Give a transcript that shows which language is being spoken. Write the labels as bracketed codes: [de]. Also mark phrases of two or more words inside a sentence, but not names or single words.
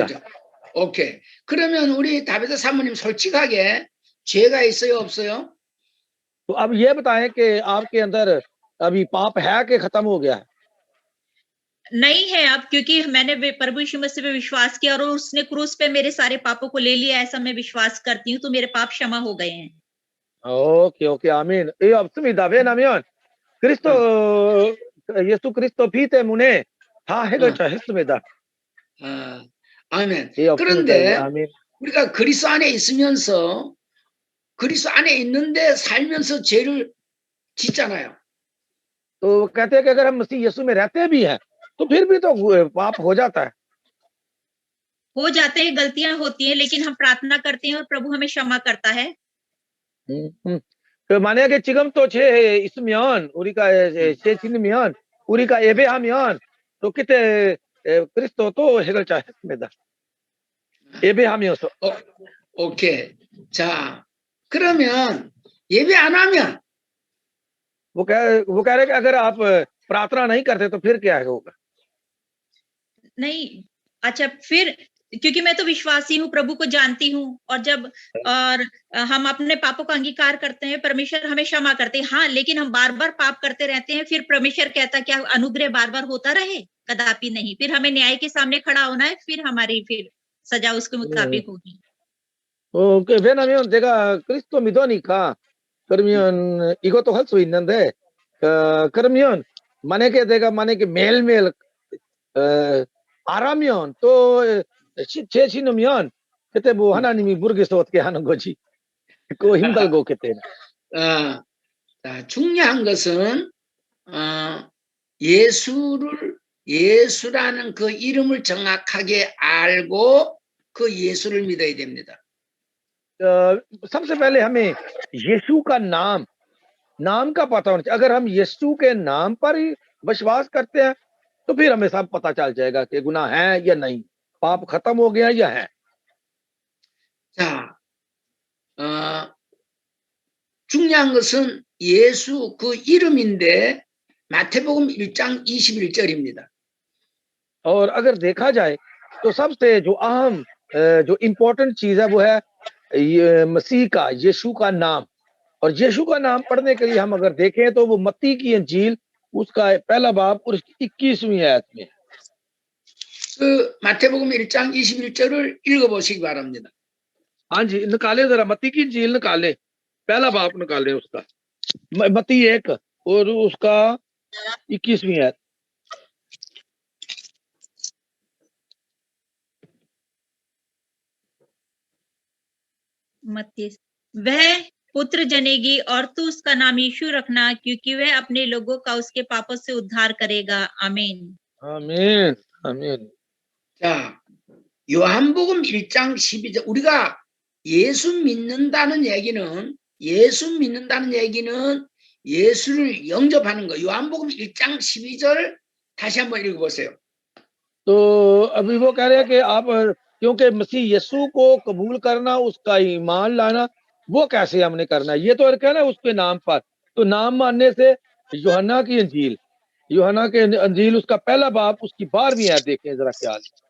[ko] 힘들죠. 오케이. 그러면 우리 다비다 사모님 솔직하게 죄가 있어요, 없어요? [hi] तो अब ये बताएं कि आपके अंदर अभी पाप है कि खत्म हो गया है? नहीं है अब, क्योंकि मैंने प्रभु यीशु मसीह पे विश्वास किया और उसने क्रूस पे मेरे सारे पापों को ले लिया, ऐसा मैं विश्वास करती हूँ, तो मेरे पाप क्षमा हो गए हैं। [ko] 오케이, 아멘. 예, 없습니다. 왜냐면 예수 그리스도 피 때문에 다 해결했습니다. 아멘. 예, 없습니다. 그런데 아멘. 우리가 그리스도 안에 있으면서 그리스도 안에 있는데 살면서 죄를 짓잖아요. [hi] तो कहते हैं कि अगर हम मसीह यीशु में रहते भी हैं तो फिर भी तो पाप हो जाता है। हो जाते हैं, गलतियां होती हैं, लेकिन हम प्रार्थना करते हैं और प्रभु हमें क्षमा करता है। [ko] 그 만약에 지금 또 죄 있으면 우리가 죄 짓으면 우리가 예배하면 또 그때 그리스도 또 해결했습니다. 예배하면서. 오케이. 자, 그러면 예배 안 하면 [hi] वो कह रहे कि अगर आप प्रार्थना नहीं करते तो फिर क्या होगा? नहीं, अच्छा फिर क्योंकि मैं तो विश्वासी हूँ, प्रभु को जानती हूँ और और हम अपने पापों का अंगीकार करते हैं, परमेश्वर हमें क्षमा करते हैं। हाँ, लेकिन हम बार-बार पाप करते रहते हैं, फिर परमेश्वर कहता है क्या अनुग्रह बार-बार होता रहे? कदापि नहीं। फिर हमें न्याय के सामने खड़ा होना है, फिर हमारी सजा उसके मुताबिक होगी। [ko] 왜냐면 제가 그리스도 믿으니까 그러면 이것도 할 수 있는데 그러면 만약에 매일매일 안 하면 또 죄 지으면 그때 뭐 하나님이 모르겠어 어떻게 하는 거지. 그거 힘들고 그때는. 자, 중요한 것은 예수라는 그 이름을 정확하게 알고 그 예수를 믿어야 됩니다. [hi] सबसे पहले हमें यीशु का नाम का पता होना चाहिए। अगर हम यीशु के नाम पर ही विश्वास करते हैं तो फिर हमें सब पता चल जाएगा कि गुनाह है या नहीं, पाप खत्म हो गया या है। [ko] 자, 중요한 것은 예수 그 이름인데 마태복음 1장 21절입니다. [hi] और अगर देखा जाए तो सबसे जो अहम जो इम्पोर्टेंट चीज है वो है ये मसीह का यीशु का नाम। और यीशु का नाम पढ़ने के लिए हम अगर देखें तो वो मत्ती की इंजील उसका पहला बाब और उसकी 21वीं आयत में है। [ko] 그 마태복음 1장 21절을 읽어보시기 바랍니다. [hi] हाँ जी, निकाले जरा मत्ती की इंजील निकाले, पहला बाब निकाले उसका, मत्ती 1 और उसका 21वीं आयत। मत्ती वह पुत्र जनेगी और तू उसका नाम यीशु रखना, क्योंकि वह अपने लोगों का उसके पापों से उद्धार करेगा। आमीन। [ko] 아멘. 아멘. 자, 요한복음 1장 12절 우리가 예수 믿는다는 얘기는 예수를 영접하는 거. 요한복음 1장 12절 다시 한번 읽어보세요. [hi] तो अभी वो कह रहे हैं कि आप क्योंकि मसीह यीशु को कबूल करना, उसका ईमान लाना, वो कैसे हमने करना है? ये तो कहना है उसके नाम पर। तो नाम मानने से यूहन्ना की अंजील उसका पहला बाब उसकी 12वीं आयत देखें जरा ख्याल।